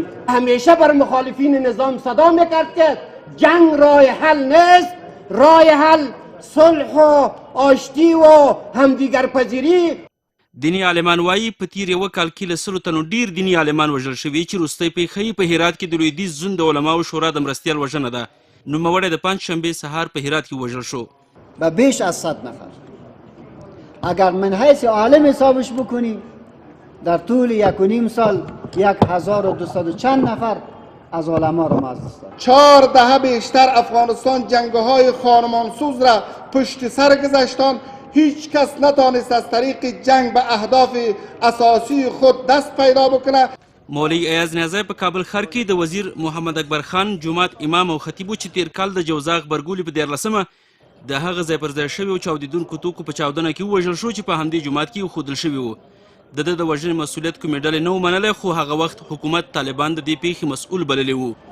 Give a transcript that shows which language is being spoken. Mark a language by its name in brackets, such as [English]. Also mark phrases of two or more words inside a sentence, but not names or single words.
[Persian] همیشه بر مخالفین نظام صدا میکرد که جنگ راه حل نیست، راه حل صلح و آشتی و همدیگر پذیری. [Pashto] دینی عالمان وایي په تیر یوه کال کې له 100 تنو ډیر دیني عالمان وژل شوي چې وروستۍ پیښه په هرات کې د لویدیځ زون د علماو شورا د مرستیال وژنه ده. نوموړی د پنجشنبې سهار په هرات کې وژل شو. [Persian] و بیش از 100 نفر اگر من حیث عالم حسابش بکنی در طول 1.5 سال 1200 چند نفر از علما را مجلس داد. 4 دهه بیشتر افغانستان جنگ‌های خانمانسوز را پشت سر گذاشتند. هیچ کس نتانست از طریق جنگ به اهداف اساسی خود دست پیدا بکنه. [Pashto] مولوی ایاز نیازی په کابل ښار کې د وزیر محمد اکبر خان جومات امام او خطیب چې تیر کال د جوزا غبرګولي په 14مه د هغه ځای پر ځای شوي او چاودیدونکو توکو په چاودنه کې ووژل شو چې په همدې جومات کې ایښودل شوي وو. د ده د وژنې مسؤلیت کومې ډلې نه و منلی خو هغه وخت حکومت طالبان د دې پیښې مسؤل بللی وو.